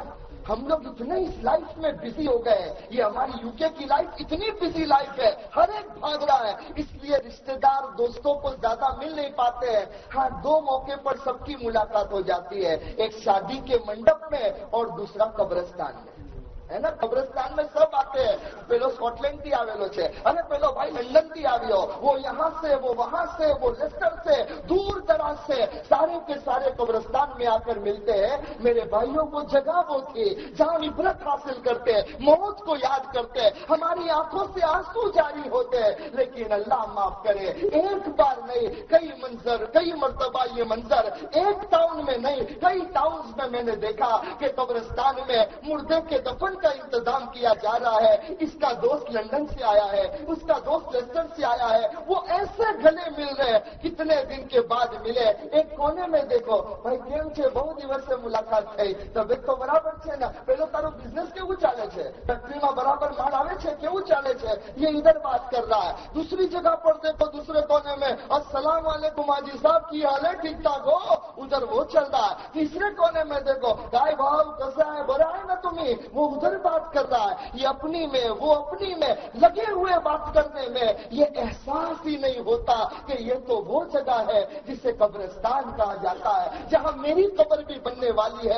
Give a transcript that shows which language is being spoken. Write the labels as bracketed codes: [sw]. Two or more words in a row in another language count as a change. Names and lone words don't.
[ur] ہم لوگ اتنے اس لائف میں بزی ہو گئے, یہ ہماری یو کے کی لائف اتنی بزی لائف ہے, ہر ایک بھاگ رہا ہے, اس لیے رشتہ دار دوستوں کو زیادہ مل نہیں پاتے ہیں. ہاں دو موقع پر سب کی ملاقات ہو جاتی ہے, ایک شادی کے منڈپ میں اور دوسرا قبرستان میں, ہے نا. قبرستان میں سب آتے ہیں, [gu] પેલો સ્કોટલેન્ડ થી આવેલો છે, અરે પેલો ભાઈ લંડન થી આવ્યો, [ur] وہ یہاں سے, وہ وہاں سے, وہ لیسٹر سے, دور دراز سے, سارے کے سارے قبرستان میں آ کر ملتے ہیں. میرے بھائیوں وہ جگہ وہ تھی جہاں عبرت حاصل کرتے, موت کو یاد کرتے, ہماری آنکھوں سے آنسو جاری ہوتے. لیکن اللہ معاف کرے ایک بار نہیں کئی منظر, کئی مرتبہ یہ منظر ایک ٹاؤن میں نہیں کئی ٹاؤنز میں نے دیکھا کہ قبرستان میں مردے کے دفن کا انتظام کیا جا رہا ہے. اس کا دوست لندن سے آیا ہے, اس کا دوست لیسٹر سے آیا ہے, وہ ایسے گلے مل رہے, کتنے دن کے بعد ملے. ایک کونے میں دیکھو [gu] ભાઈ કેમ છે, બહુ દિવસે મુલાકાત થઈ, તબિયત તો બરાબર છે ને, પેલો તારો બિઝનેસ કેવું ચાલે છે, ફેક્ટરીમાં બરાબર માલ આવે છે, કેવું ચાલે છે, [ur] یہ ادھر بات کر رہا ہے. دوسری جگہ پر دیکھو دوسرے کونے میں [ar] السلام علیکم [ur] حاجی صاحب کی حال ہے، ٹھیک ٹھاک ہو، ادھر وہ چل رہا ہے. تیسرے کونے میں دیکھو کای بھاؤ کیسا ہے، بڑا ہے نا تمہیں، وہ ادھر بات کر رہا ہے. یہ اپنی میں وہ اپنی میں لگے ہوئے بات کرنے میں یہ احساس ہی نہیں ہوتا کہ یہ تو وہ جگہ ہے جسے قبرستان کہا جاتا ہے، جہاں میری قبر بھی بننے والی ہے.